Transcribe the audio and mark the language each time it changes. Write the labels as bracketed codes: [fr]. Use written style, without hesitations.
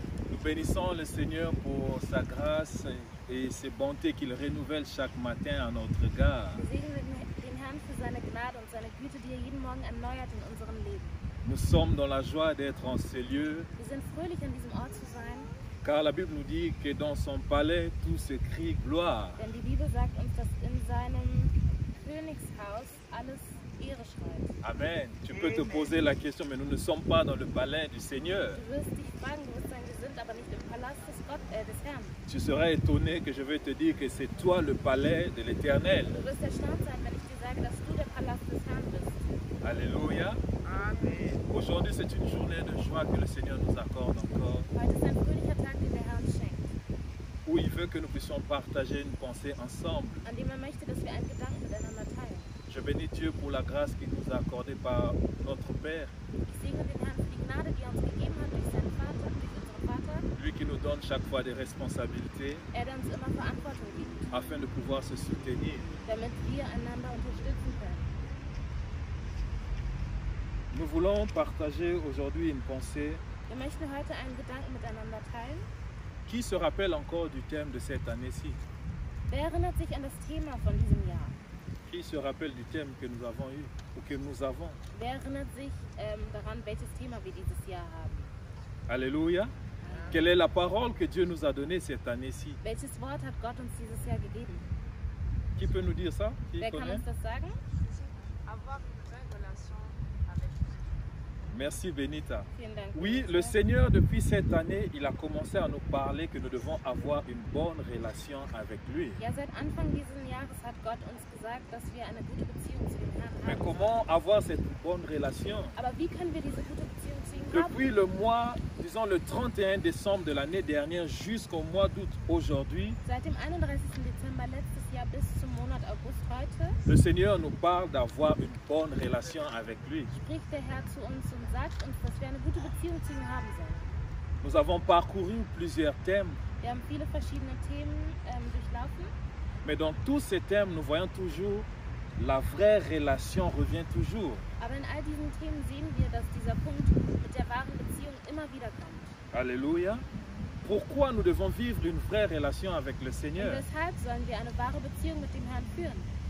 [fr] Nous bénissons le Seigneur pour sa grâce et ses bontés qu'il renouvelle chaque matin à notre égard. [de] Wir segnen den Herrn für seine Gnade und seine Güte, die er jeden Morgen erneuert in unserem Leben. [fr] Nous sommes dans la joie d'être en ces lieux, [de] Wir sind fröhlich, an diesem Ort zu sein, [fr] car la Bible nous dit que dans son palais, tout se crie gloire. [de] denn die Bibel sagt uns, dass in seinem Königshaus alles Ehre schreit. [fr] Amen. Tu peux te poser la question, mais nous ne sommes pas dans le palais du Seigneur. [de] Du wirst dich fragen, du wirst sagen, wir sind aber nicht im Palast des Herrn. [fr] Tu serais étonné que je vais te dire que c'est toi le palais de l'Éternel. [de] Du wirst erstaunt sein, wenn ich dir sage, dass du der Palast des Herrn bist. [fr] Alléluia. Amen. Aujourd'hui, c'est une journée de joie que le Seigneur nous accorde encore, [de] Heute ist ein fröhlicher Tag, den der Herr uns schenkt, [fr] où il veut que nous puissions partager une pensée ensemble. [de] an dem er möchte, dass wir einen Gedanken miteinander teilen. [fr] Je bénis Dieu pour la grâce qu'il nous a accordée par notre Père, [de] Ich segne den Herrn für die Gnade, die er uns gegeben hat durch seinen Vater, durch unseren Vater, [fr] lui qui nous donne chaque fois des responsabilités [de] er der uns immer Verantwortung gibt, [fr] afin de pouvoir se soutenir. [de] damit wir einander unterstützen können. [fr] Nous voulons partager aujourd'hui une pensée [de] Wir möchten heute einen Gedanken miteinander teilen. [fr] qui se rappelle encore du thème de cette année-ci, [de] Wer erinnert sich an das Thema von diesem Jahr? [fr] qui se rappelle du thème que nous avons eu ou que nous avons. [de] Wer erinnert sich daran, welches Thema wir dieses Jahr haben? [fr] Alléluia. Quelle est la parole que Dieu nous a donnée cette année-ci? [de] Welches Wort hat Gott uns dieses Jahr gegeben? [fr] Qui peut nous dire ça? Qui [de] Wer kann [fr] connaît? [de] uns das sagen? [fr] Avoir une vraie relation avec Merci Benita. [de] Vielen Dank. [fr] Oui, le Seigneur, depuis cette année, il a commencé à nous parler que nous devons avoir une bonne relation avec lui. [de] Ja, seit Anfang dieses Jahres hat Gott uns gesagt, dass wir eine gute Beziehung zu dem Herrn [fr] Mais [de] haben. [fr] comment avoir cette bonne relation? [de] Aber wie können wir diese gute Beziehung zu ihm [fr] Depuis [de] haben? [fr] le mois, disons le 31 décembre de l'année dernière jusqu'au mois d'août aujourd'hui, [de] Seit dem 31. Dezember letztes Jahr bis zum Monat August heute [fr] le Seigneur nous parle d'avoir une bonne relation avec lui. [de] spricht der Herr zu uns und sagt uns, dass wir eine gute Beziehung zu ihm haben sollen. [fr] Nous avons parcouru plusieurs thèmes, [de] Wir haben viele verschiedene Themen durchlaufen, [fr] mais dans tous ces thèmes, nous voyons toujours la vraie relation revient toujours. [de] aber in all diesen Themen sehen wir, dass dieser Punkt mit der wahren Beziehung immer wieder kommt. [fr] Alléluia. Pourquoi nous devons vivre une vraie relation avec le [de] Und [fr] Seigneur? [de] weshalb sollen wir eine wahre Beziehung mit dem Herrn führen?